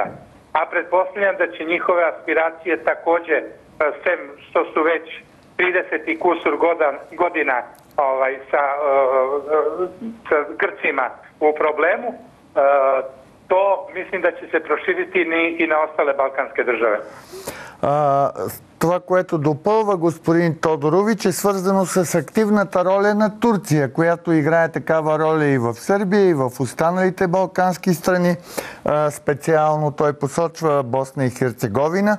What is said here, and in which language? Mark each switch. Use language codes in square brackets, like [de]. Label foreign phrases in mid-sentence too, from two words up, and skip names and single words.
[sr] A pretpostavljam da će njihove aspiracije takođe, sem što su već 30 i kusur godina sa Grcima u problemu, to mislim da će se proširiti и на остале балкански държави. [bg] Това, което допълва господин Тодорович, е свързано с активната роля на Турция, която играе такава роля и в Сърбия, и в останалите балкански страни. Специално той посочва Босна и Херцеговина.